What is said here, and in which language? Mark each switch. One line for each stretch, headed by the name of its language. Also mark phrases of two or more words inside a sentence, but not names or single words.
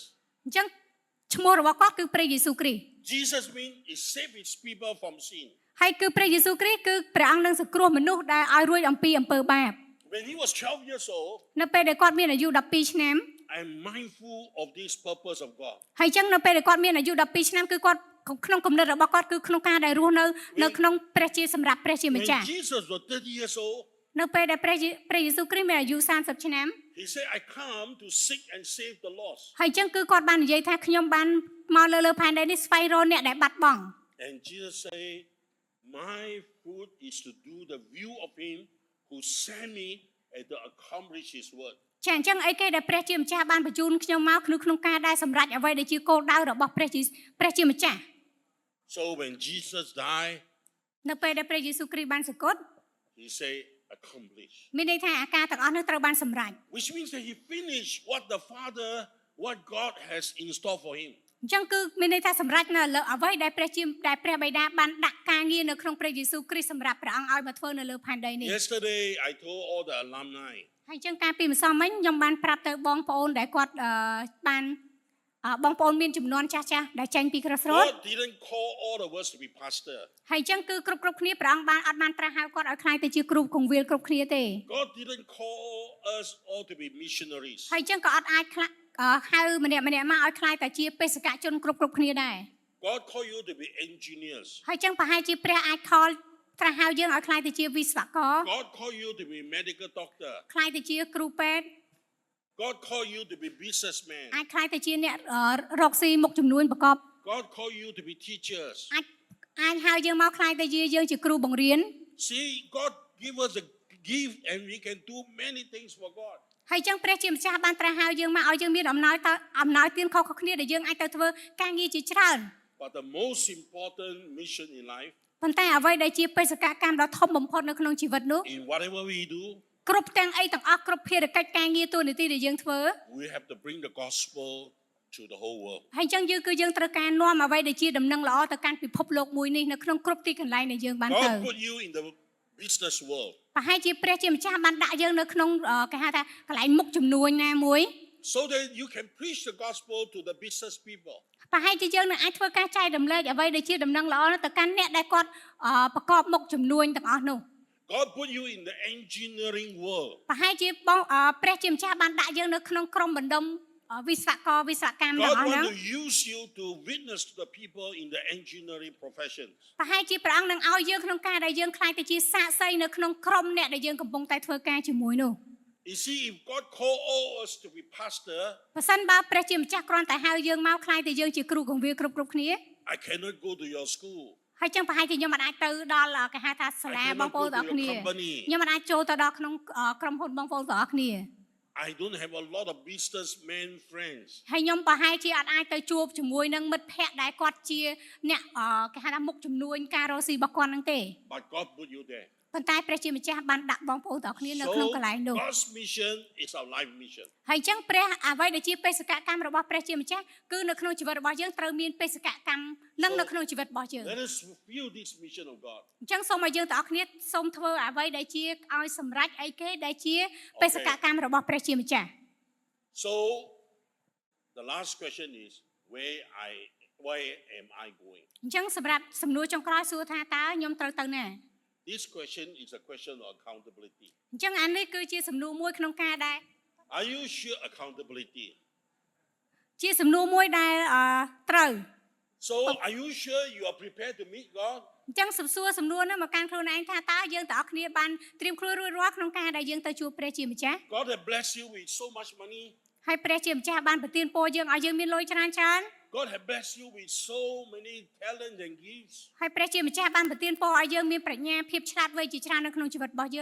Khmer: អញ្ចឹងឈ្មោះរបស់គាត់គឺព្រះយេស៊ូវគ្រីស្ទ
English: Jesus means he saved his people from sin.
Khmer: ហើយគឺព្រះយេស៊ូវគ្រីស្ទគឺព្រះអង្គនឹងសង្គ្រោះមនុស្សដែលឲ្យរួចអំពីអំពើបាប
English: When he was 12 years old,
Khmer: នៅពេលដែលគាត់មានអាយុ12ឆ្នាំ
English: I'm mindful of this purpose of God.
Khmer: ហើយអញ្ចឹងនៅពេលដែលគាត់មានអាយុ12ឆ្នាំគឺគាត់ក្នុងគំនិតរបស់គាត់គឺក្នុងការដែលរស់នៅក្នុងព្រះជាសម្រាប់ព្រះជាម្ចាស់
English: When Jesus was 30 years old,
Khmer: នៅពេលដែលព្រះយេស៊ូវគ្រីស្ទមានអាយុ30ឆ្នាំ
English: He said, I come to seek and save the lost.
Khmer: ហើយអញ្ចឹងគឺគាត់បាននិយាយថាខ្ញុំបានមកលើផែនដីនេះស្វែងរកអ្នកដែលបាត់បង់
English: And Jesus said, my fruit is to do the will of him who sent me and to accomplish his word.
Khmer: ចាអញ្ចឹងអីគេដែលព្រះជាម្ចាស់បានបញ្ជូនខ្ញុំមកក្នុងការដែលសម្រេចអ្វីដែលជាគោលដៅរបស់ព្រះជាម្ចាស់
English: So when Jesus died,
Khmer: នៅពេលដែលព្រះយេស៊ូវគ្រីស្ទបានសគត់
English: he said, accomplish.
Khmer: មានន័យថាអាការទាំងអស់នោះត្រូវបានសម្រេច
English: Which means that he finished what God has in store for him.
Khmer: អញ្ចឹងគឺមានន័យថាសម្រេចនៅលើអ្វីដែលព្រះបិតាបានដាក់ការងារនៅក្នុងព្រះយេស៊ូវគ្រីស្ទសម្រាប់ព្រះអង្គឲ្យមកធ្វើនៅលើផែនដីនេះ
English: Yesterday, I told all the alumni,
Khmer: ហើយអញ្ចឹងកាលពីម្សិលមិញខ្ញុំបានប្រាប់ទៅបងប្អូនដែលគាត់បានបងប្អូនមានចំនួនចាស់ដែលចេញពី Crossroad
English: God didn't call all of us to be pastor.
Khmer: ហើយអញ្ចឹងគឺគ្រប់គ្នាព្រះអង្គបានអត់បានត្រាស់ហៅគាត់ឲ្យខ្លាយទៅជាគ្រូគង្វាលគ្រប់គ្នាទេ
English: God didn't call us all to be missionaries.
Khmer: ហើយអញ្ចឹងក៏អត់អាចហៅម្នាក់មកឲ្យខ្លាយតែជាបេសកជនគ្រប់គ្នាដែរ
English: God called you to be engineers.
Khmer: ហើយអញ្ចឹងប្រហែលជាព្រះអាចខលត្រាស់ហៅយើងឲ្យខ្លាយទៅជាវិស្វករ
English: God called you to be medical doctor.
Khmer: ខ្លាយទៅជាគ្រូពេទ្យ
English: God called you to be businessman.
Khmer: អាចខ្លាយទៅជាអ្នករកស៊ីមុខចំនួនប្រកប
English: God called you to be teachers.
Khmer: អាចហៅយើងមកខ្លាយទៅជាយើងជាគ្រូបង្រៀន
English: See, God give us a gift and we can do many things for God.
Khmer: ហើយអញ្ចឹងព្រះជាម្ចាស់បានត្រាស់ហៅយើងមកឲ្យយើងមានអំណោយទានខុសៗគ្នាដែលយើងអាចទៅធ្វើការងារជាច្រើន
English: But the most important mission in life,
Khmer: ប៉ុន្តែអ្វីដែលជាបេសកកម្មដ៏ធំបំផុតនៅក្នុងជីវិតនោះ
English: in whatever we do,
Khmer: គ្រប់ទាំងអីទាំងអស់គ្រប់ភារកិច្ចការងារទូនាទីដែលយើងធ្វើ
English: we have to bring the gospel to the whole world.
Khmer: ហើយអញ្ចឹងយើងត្រូវការនាំអ្វីដែលជាដំណឹងល្អទៅកាន់ពិភពលោកមួយនេះនៅក្នុងគ្រប់ទីកន្លែងដែលយើងបានទៅ
English: God put you in the business world.
Khmer: ប្រហែលជាព្រះជាម្ចាស់បានដាក់យើងនៅក្នុងគេហៅថាកន្លែងមុខចំនួនណាមួយ
English: So that you can preach the gospel to the business people.
Khmer: ប្រហែលជាយើងនឹងអាចធ្វើការចែករំលែកអ្វីដែលជាដំណឹងល្អទៅកាន់អ្នកដែលគាត់ប្រកបមុខចំនួនទាំងអស់នោះ
English: God put you in the engineering world.
Khmer: ប្រហែលជាព្រះជាម្ចាស់បានដាក់យើងនៅក្នុងក្រុមបណ្ដុំវិស្វកម្មទាំងអស់
English: God
Khmer: ហ្នឹង
English: want to use you to witness to the people in the engineering profession.
Khmer: ប្រហែលជាព្រះអង្គនឹងឲ្យយើងក្នុងការដែលយើងខ្លាយទៅជាសាក្សីនៅក្នុងក្រុមអ្នកដែលយើងកំពុងតែធ្វើការជាមួយនោះ
English: You see, if God call all us to be pastor,
Khmer: បើសិនបើព្រះជាម្ចាស់គ្រាន់តែហៅយើងមកខ្លាយទៅយើងជាគ្រូកង្វាលគ្រប់គ្នា
English: I cannot go to your school.
Khmer: ហើយចឹងប្រហែលជាខ្ញុំមិនអាចទៅដល់គេហៅថាសាលាបងប្អូនទាំងអស់គ្នាខ្ញុំមិនអាចចូលទៅដល់ក្នុងក្រុមហ៊ុនបងប្អូនទាំងអស់គ្នា
English: I don't have a lot of businessmen friends.
Khmer: ហើយខ្ញុំប្រហែលជាអត់អាចទៅជួបជាមួយនឹងមិត្តភ័ក្តិដែលគាត់ជាអ្នកគេហៅថាមុខចំនួនការរកស៊ីរបស់គាត់ហ្នឹងទេ
English: But God put you there.
Khmer: ប៉ុន្តែព្រះជាម្ចាស់បានដាក់បងប្អូនទាំងអស់គ្នានៅក្នុងកន្លែងនោះ
English: God's mission is our life mission.
Khmer: ហើយចឹងព្រះអ្វីដែលជាបេសកកម្មរបស់ព្រះជាម្ចាស់គឺនៅក្នុងជីវិតរបស់យើងត្រូវមានបេសកកម្មនឹងនៅក្នុងជីវិតរបស់យើង
English: Let us fulfill this mission of God.
Khmer: អញ្ចឹងសូមឲ្យយើងទាំងអស់គ្នាសូមធ្វើអ្វីដែលជាឲ្យសម្រេចអីគេដែលជាបេសកកម្មរបស់ព្រះជាម្ចាស់
English: So the last question is where am I going?
Khmer: អញ្ចឹងសម្រាប់សំណួរចុងក្រោយសួរថាតើខ្ញុំត្រូវទៅណា
English: This question is a question of accountability.
Khmer: អញ្ចឹងអានេះគឺជាសំណួរមួយក្នុងការដែល
English: Are you sure accountability?
Khmer: ជាសំណួរមួយដែលត្រូវ
English: So are you sure you are prepared to meet God?
Khmer: អញ្ចឹងសំណួរនោះមកកាន់ខ្លួនឯងថាតើយើងទាំងអស់គ្នាបានត្រៀមខ្លួនរួចរាល់ក្នុងការដែលយើងទៅជួបព្រះជាម្ចាស់
English: God has blessed you with so much money.
Khmer: ហើយព្រះជាម្ចាស់បានប្រទានពរយើងឲ្យយើងមានលុយច្រើនច្រើន
English: God has blessed you with so many talents and gifts.
Khmer: ហើយព្រះជាម្ចាស់បានប្រទានពរឲ្យយើងមានប្រាជ្ញាភាពឆ្លាតវៃជាច្រើននៅក្នុងជីវិតរបស់យើង